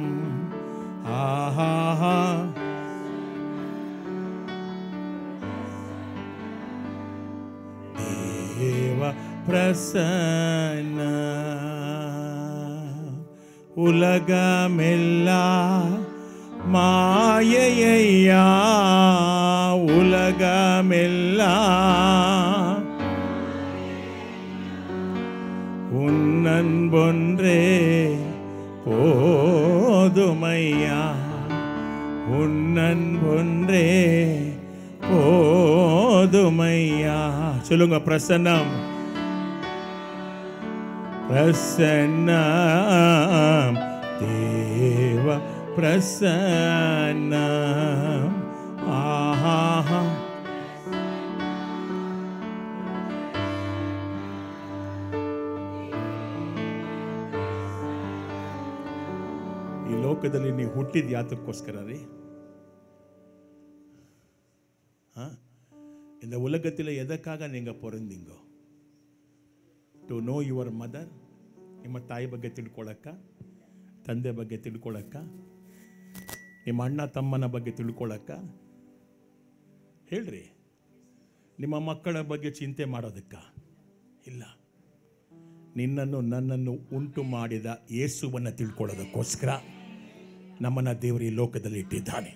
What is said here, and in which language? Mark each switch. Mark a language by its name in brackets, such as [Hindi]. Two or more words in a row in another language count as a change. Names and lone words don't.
[Kannada] ಆಹಾ ದೇವ ಪ್ರಸನ್ನ. [Tamil] உலகமெல்லாம் மாயையா, உலகமெல்ல உன்னன்பொன்றே போதுமையா, உன்னன்பொன்றே போதுமையா. சொல்லுங்க, பிரசன்னம் பிரசன்னம் தேவ பிரசன்னம். [Kannada] ಆಹಾ ಈ ಲೋಕದಲ್ಲಿ ನೀವು ಹುಟ್ಟಿದ ಯಾತಕ್ಕೋಸ್ಕರ ರೀ? [Tamil] இந்த உலகத்தில் எதற்காக நீங்கள் பிறந்தீங்கೋ? [English] to know your mother, [Kannada] ನಿಮ್ಮ ತಾಯಿ ಬಗ್ಗೆ ತಿಳ್ಕೊಳ್ಳಕ್ಕ, ತಂದೆ ಬಗ್ಗೆ ತಿಳ್ಕೊಳ್ಳಕ್ಕ, ನಿಮ್ಮ ಅಣ್ಣ ತಮ್ಮನ ಬಗ್ಗೆ ತಿಳ್ಕೊಳ್ಳಕ್ಕ? ಹೇಳ್ರಿ. ನಿಮ್ಮ ಮಕ್ಕಳ ಬಗ್ಗೆ ಚಿಂತೆ ಮಾಡೋದಕ್ಕ? ಇಲ್ಲ. ನಿನ್ನನ್ನು ನನ್ನನ್ನು ಉಂಟು ಮಾಡಿದ ಯೇಸುವನ್ನು ತಿಳ್ಕೊಳ್ಳೋದಕ್ಕೋಸ್ಕರ ನಮ್ಮನ್ನು ದೇವರು ಈ ಲೋಕದಲ್ಲಿ ಇಟ್ಟಿದ್ದಾನೆ.